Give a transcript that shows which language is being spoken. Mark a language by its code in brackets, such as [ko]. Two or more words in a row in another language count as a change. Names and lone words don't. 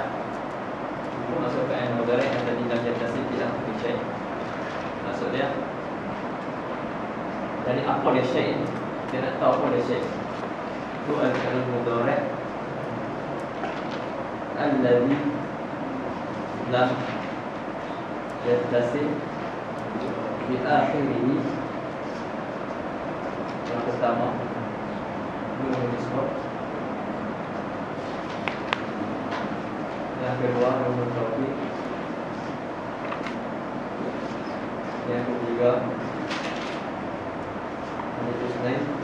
[ms] Apa maksud [ar] fi'il mudhari' [ms] yang tadi [ar] lam yattasil bi akhir syai'? [ms] Maksud dia dari apa dia syai'? Dia nak tahu apa dia syai'. [ar] Itu al-fi'il mudhari' alladhi lam yattasil bi akhirih. [ms] Yang pertama [ar] nunul nisbah, [ms] yang kedua [ar] nunul tawkid, [ms] yang ketiga [ar] alif isnain,